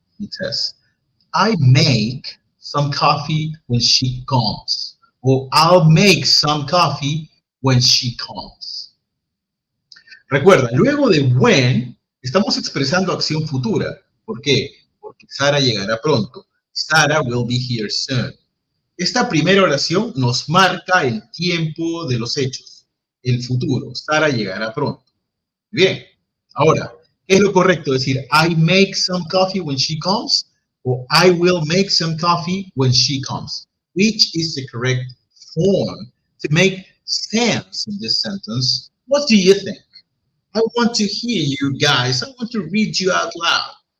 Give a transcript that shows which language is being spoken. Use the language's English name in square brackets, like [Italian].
[English] It says, I make some coffee when she comes. o I'll make some coffee when she comes. [Spanish] Recuerda, luego de when, estamos expresando acción futura. ¿Por qué? Porque Sara llegará pronto. [English] Sarah will be here soon. [Spanish] Esta primera oración nos marca el tiempo de los hechos, el futuro. Sara llegará pronto. Bien, ahora, ¿qué es lo correcto? Decir, [English] I make some coffee when she comes, o I will make some coffee when she comes. Which is the correct form to make sense in this sentence? What do you think? I want to hear you guys. I want to read you out loud.